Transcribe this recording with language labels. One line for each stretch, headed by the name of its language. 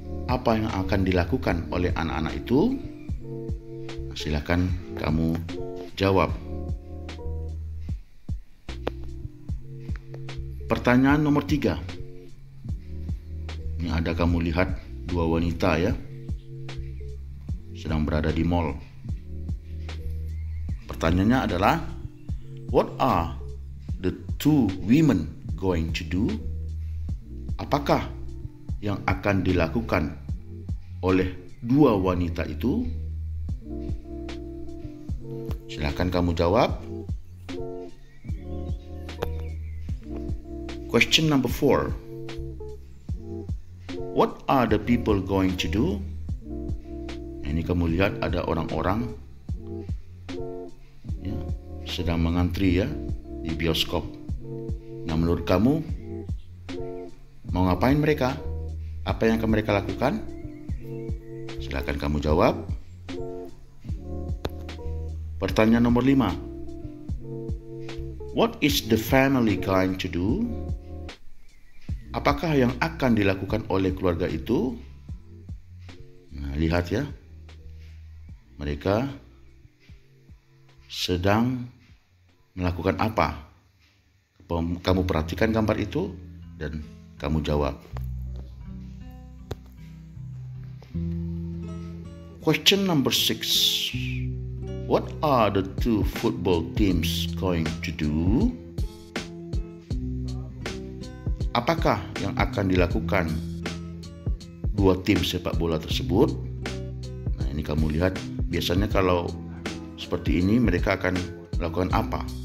Indonesian: Apa yang akan dilakukan oleh anak-anak itu? Silakan kamu jawab. Pertanyaan nomor 3. Ini ada kamu lihat dua wanita ya, sedang berada di mall. Pertanyaannya adalah,
English: what are the two women going to do?
Indonesian: Apakah yang akan dilakukan oleh dua wanita itu? Silakan kamu jawab.
English: Question number 4. What are the people going to do?
Indonesian: Ini kamu lihat ada orang-orang ya, sedang mengantri ya di bioskop. Nah, menurut kamu mau ngapain mereka? Apa yang akan mereka lakukan? Silakan kamu jawab. Pertanyaan nomor 5.
English: What is the family going to do?
Indonesian: Apakah yang akan dilakukan oleh keluarga itu? Nah, lihat ya. Mereka sedang melakukan apa? Kamu perhatikan gambar itu dan kamu jawab.
English: Question number 6. What are the two football teams going to do?
Indonesian: Apakah yang akan dilakukan dua tim sepak bola tersebut? Nah, ini kamu lihat, biasanya kalau seperti ini mereka akan melakukan apa?